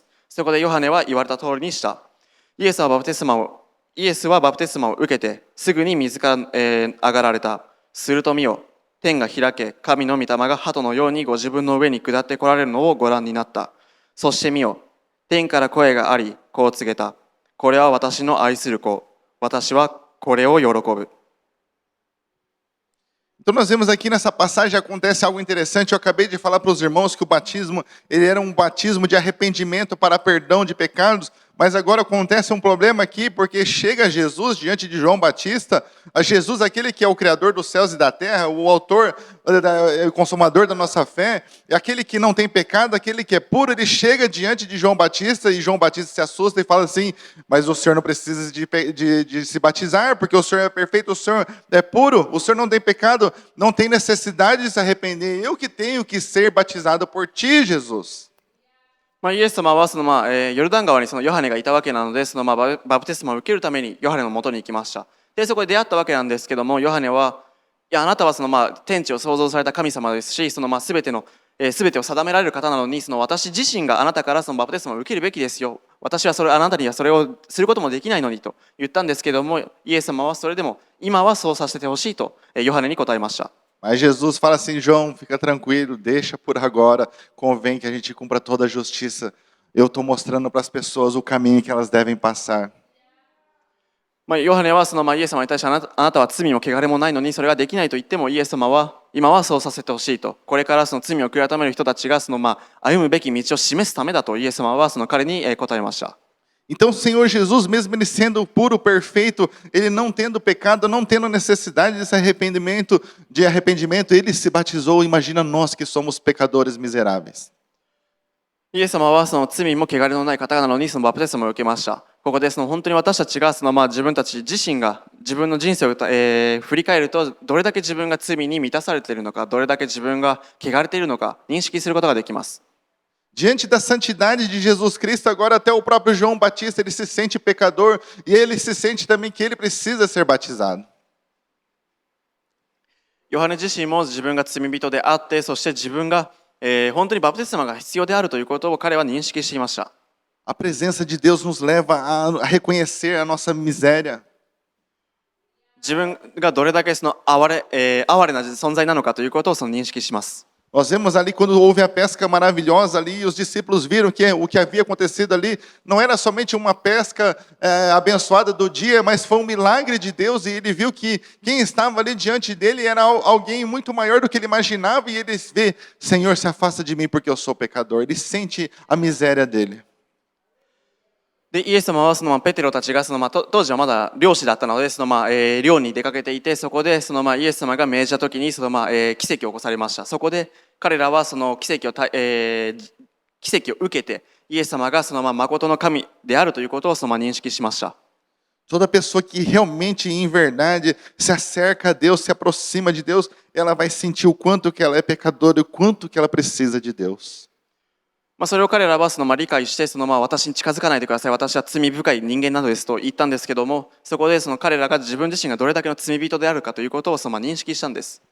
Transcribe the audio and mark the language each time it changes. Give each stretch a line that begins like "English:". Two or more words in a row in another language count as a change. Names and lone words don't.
Japanese: そこでヨハネは言われた通りにした。イエスはバプテスマを受けてすぐに水から、上がられた。すると見よ、天が開け、神の御霊が鳩のようにご自分の上に下って来られるのをご覧になった。そして見よ、天から声があり、こう告げた。これは私の愛する子。私はこれを喜ぶ。
Portuguese: Então nós vemos aqui nessa passagem acontece algo interessante. Eu acabei de falar para os irmãos que o batismo ele era um batismo de arrependimento para perdão de pecados, mas agora acontece um problema aqui, porque chega Jesus diante de João Batista, a Jesus, aquele que é o Criador dos céus e da terra, o autor, o consumador da nossa fé, aquele que não tem pecado, aquele que é puro, ele chega diante de João Batista, e João Batista se assusta e fala assim: mas o Senhor não precisa de se batizar, porque o Senhor é perfeito, o Senhor é puro, o Senhor não tem pecado, não tem necessidade de se arrepender, eu que tenho que ser batizado por ti, Jesus.
Japanese: イエス様はヨルダン川にヨハネがいたわけなのでバプテスマを受けるためにヨハネのもとに行きました。でそこで出会ったわけなんですけども、ヨハネはいやあなたは天地を創造された神様ですし全てを定められる方なのに私自身があなたからバプテスマを受けるべきですよ。私はあなたにはそれをすることもできないのにと言ったんですけども、イエス様はそれでも今はそうさせてほしいとヨハネに答えました。
Portuguese: Mas Jesus fala assim, João, fica tranquilo, deixa por agora, convém que a gente cumpra toda a justiça. Eu estou mostrando para as pessoas o caminho que elas devem passar.
Japanese: ヨハネはイエス様に対してあなたは罪も汚れもないのにそれができないと言ってもイエス様は今はそうさせてほしいと、これから罪を悔い改める人たちが歩むべき道を示すためだとイエス様は彼に答えました。
Portuguese: Então o Senhor Jesus, mesmo ele sendo puro, perfeito, ele não tendo pecado, não tendo necessidade desse arrependimento, ele se batizou. Imagina nós que somos pecadores miseráveis.
Japanese: イエス様は罪も汚れのない方なのにバプテスマを受けました。ここで本当に私たちが自分たち自身が自分の人生を、振り返るとどれだけ自分が罪に満たされているのか、どれだけ自分が汚れているのか認識することができます。
Portuguese: Diante da santidade de Jesus Cristo, agora até o próprio João Batista, ele se sente pecador e ele se sente também que ele precisa ser batizado.
Japanese: ヨハネ自身も自分が罪人であって、そして自分が本当にバプテスマが必要であるということを彼は認識していました。
Portuguese: A presença de Deus nos leva a reconhecer a nossa miséria.
Japanese: 自分がどれだけ哀れな存在なのかということを認識します。
Portuguese: Nós vemos ali quando houve a pesca maravilhosa ali, os discípulos viram que o que havia acontecido ali não era somente uma pesca abençoada do dia, mas foi um milagre de Deus, e ele viu que quem estava ali diante dele era alguém muito maior do que ele imaginava, e ele vê, Senhor, se afasta de mim porque eu sou pecador. Ele sente a miséria dele.
Japanese: でイエス様はペテロたちが当時はまだ漁師だったので漁に出かけていて、そこでイエス様が命じた時に奇跡を起こされました。そこで彼らは奇跡を受けてイエス様が誠の神であるということを認識しました。
Portuguese: Toda pessoa que realmente, em verdade, se acerca a Deus, se aproxima de Deus, ela vai sentir o quanto que ela é pecadora e o quanto que ela precisa de Deus.
Japanese: それを彼らは理解して私に近づかないでください、私は罪深い人間なのですと言ったんですけども、そこで彼らが自分自身がどれだけの罪人であるかということを認識したんです。